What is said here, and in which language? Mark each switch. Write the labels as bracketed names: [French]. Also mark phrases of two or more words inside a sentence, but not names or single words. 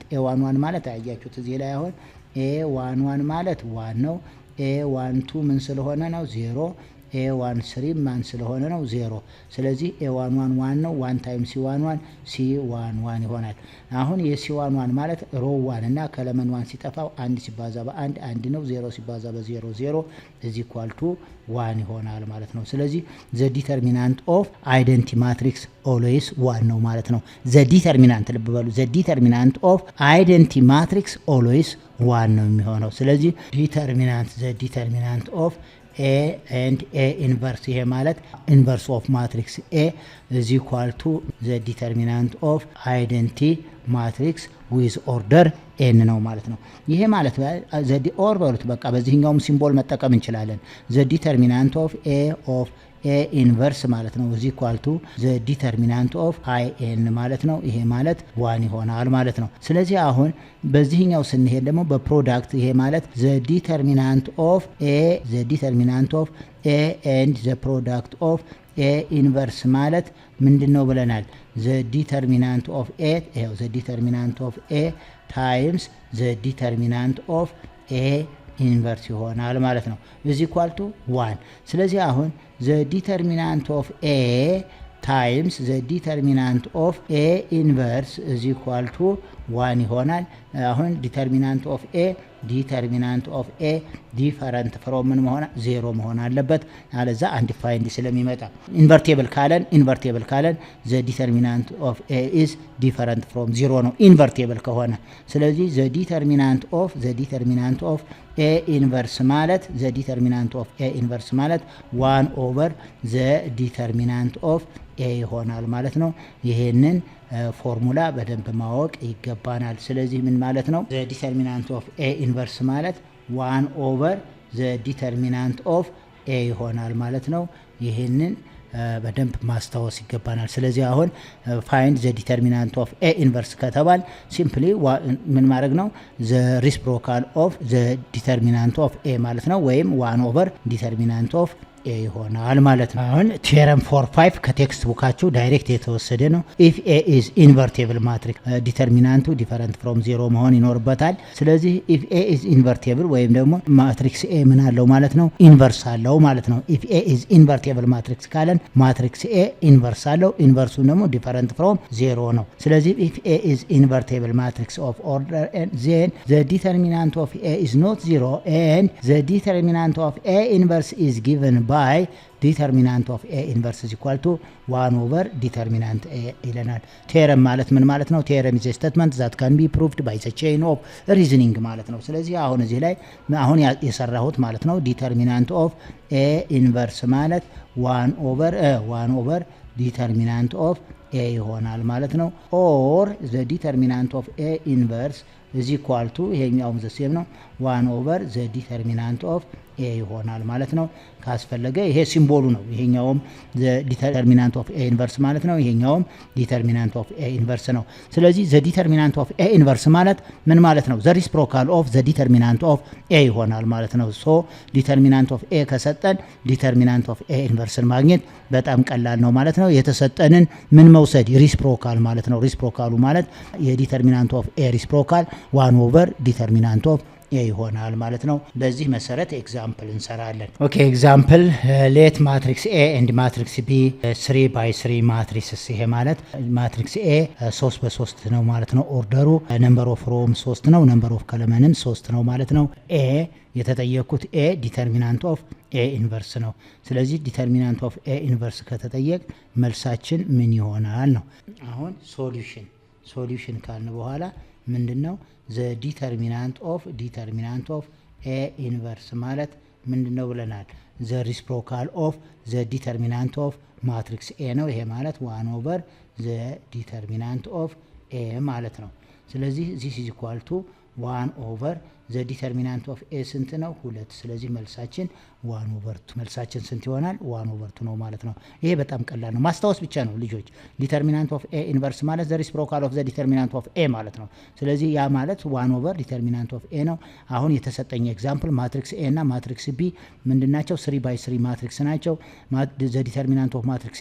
[Amharic] a11 ማለት አያያችሁት እዚህ ላይ አሁን a11 ማለት 1 ነው። a12 ምን ስለሆነ ነው 0። a13 ማን ስለሆነ ነው 0። ስለዚህ a11 1 ነው። 1 ታይምስ c11 c11 ይሆናል። አሁን የc11 ማለት ሮ 1 እና ከለመን 1 ሲጠፋው 1 ሲባዛ በ1 1 ነው። 0 ሲባዛ በ0 0 [English] is equal to [Amharic] 1 ይሆናል ማለት ነው። ስለዚህ [English] the determinant of identity matrix always 1 [Amharic] ነው ማለት ነው። [English] the determinant [Amharic] ልብ በሉ [English] the determinant of identity matrix always 1 [Amharic] ነው የሚሆነው። [English] ስለዚህ the determinant of A and A inverse [Amharic] ይሄ ማለት [English] inverse of matrix A is equal to the determinant of identity matrix with order n [Amharic] ነው ማለት ነው። ይሄ ማለት ዘዲ ኦር በሉት በቃ በዚህኛውም ሲምቦል መጠቀም እንችላለን። [English] the determinant of A inverse [Amharic] ማለት ነው [English] is equal to the determinant of in [Amharic] ማለት ነው። ይሄ ማለት 1 ይሆናል ማለት ነው። ስለዚህ አሁን በዚህኛው ስንሄድ ደግሞ በፕሮዳክት ይሄ ማለት [English] the determinant of A and the product of A inverse [Amharic] ማለት ምንድነው ብለናል? [English] the determinant of A ይሄው the determinant of A times the determinant of A ኢንቨርስ [Amharic] ይሆናል ማለት ነው [English] is equal to 1። [Amharic] ስለዚህ አሁን [English] the determinant of A times the determinant of A inverse is equal to 1 [Amharic] ይሆናል። አሁን [English] determinant of A different from [Amharic] ምን መሆን 0 መሆን አለበት አለዛ undefined ስለሚመጣ invertible ካለን [English] the determinant of A is different from 0 [Amharic] ነው invertible ከሆነ። ስለዚህ [English] the determinant of A inverse [Amharic] ማለት [English] 1 over the determinant of A [Amharic] ይሆናል ማለት ነው። ይሄንን ፎርሙላ በደንብ ማወቅ ይገባናል። ስለዚህ ምን ማለት ነው? [English] the determinant of A inverse ማለት 1 over the determinant of A [Amharic] ይሆናል ማለት ነው። ይሄንን በደንብ ማስታወስ ይገባናል። ስለዚህ አሁን [English] find the determinant of A inverse ከተባል simply [Amharic] ምን ማድረግ ነው? [English] the reciprocal of the determinant of A [Amharic] ማለት ነው ወይም [English] 1 over determinant of A [Amharic] ይሆናል ማለት ነው። አሁን ቴረም 4-5 ከቴክስት ቡካችሁ ዳይሬክት የተወሰደ ነው። [English] if A is invertible matrix ዲተርሚናንቱ different from 0 [Amharic] መሆን ይኖርበታል። ስለዚህ [English] if A is invertible [Amharic] ወይም ደግሞ ማትሪክስ A ምን አለው ማለት ነው? ኢንቨርስ አለው ማለት ነው። [English] if A is invertible matrix [Amharic] ካለን ማትሪክስ A ኢንቨርስ አለው። ኢንቨርሱ ደግሞ [English] different from 0 [Amharic] ነው። ስለዚህ [English] if A is invertible matrix of order n then the determinant of A is not 0 and the determinant of A inverse is given by determinant of A inverse is equal to 1 over determinant A [Amharic] ይለናል። ቴረም ማለት ምን ማለት ነው? ቴረም [English] is a statement that can be proved by the chain of reasoning [Amharic] ማለት ነው። ስለዚህ አሁን እዚህ ላይ አሁን የሰራሁት ማለት ነው [English] determinant of A inverse [Amharic] ማለት 1 [English] over determinant of A [Amharic] ይሆናል ማለት ነው። [English] or the determinant of A inverse is equal to ይሄኛውም the same ነው 1 over the determinant of A [Amharic] ይሆናል ማለት ነው። ካስፈለገ ይሄ ሲምቦሉ ነው። ይሄኛውም [English] the determinant of A inverse [Amharic] ማለት ነው። ይሄኛውም [English] determinant of A inverse [Amharic] ነው። ስለዚህ [English] the determinant of A inverse [Amharic] ማለት ምን ማለት ነው? [English] the reciprocal of the determinant of A [Amharic] ይሆናል ማለት ነው። [English] so determinant of A [Amharic] ከሰጠን [English] determinant of A inverse [Amharic] ማግኘት በጣም ቀላል ነው ማለት ነው። የተሰጠንን ምን መውሰድ? reciprocal ማለት ነው። reciprocaሉ ማለት የ [English] determinant of A reciprocal 1 over determinant of A [Amharic] ይሆናል ማለት ነው። በዚህ መሰረት ኤግዛምፕል እንሰራለን። [English] OK example let matrix A and matrix B 3 by 3 matrix [Amharic] ይሄ ማለት ማትሪክስ A 3 በ3 ነው ማለት ነው። ኦርደሩ [English] number of rows [Amharic] 3 ነው፣ [English] number of columns [Amharic] 3 ነው ማለት ነው። A የተጠየቁት A [English] determinant of A inverse [Amharic] ነው። ስለዚህ [English] determinant of A inverse [Amharic] ከተጠየቅ መልሳችን ምን ይሆናል ነው። አሁን ሶሉሽን ካልን በኋላ ምንድነው? [English] the determinant of A inverse [Amharic] ማለት ምንድነው ብለናል? [English] the reciprocal of the determinant of matrix A [Amharic] ነው። ይሄ ማለት [English] 1 over the determinant of A [Amharic] ማለት ነው። ስለዚህ [English] this is equal to 1 over the determinant of A [Amharic] ስንት ነው 2 ስለዚህ መልሳችን 1/2 መልሳችን ስንት ይሆናል 1/2 ነው ማለት ነው ይሄ በጣም ቀላል ነው ማስታወስ ብቻ ነው ልጆች [English] determinant of A inverse [Amharic] ማለት [English] the reciprocal of the determinant of A [Amharic] ማለት ነው ስለዚህ ያ ማለት 1 [English] determinant of A [Amharic] ነው አሁን የተሰጠኝ ኤግዛምፕል ማትሪክስ ኤ እና ማትሪክስ ቢ ምንድናቸው 3/3 ማትሪክስ ናቸው [English] the determinant of matrix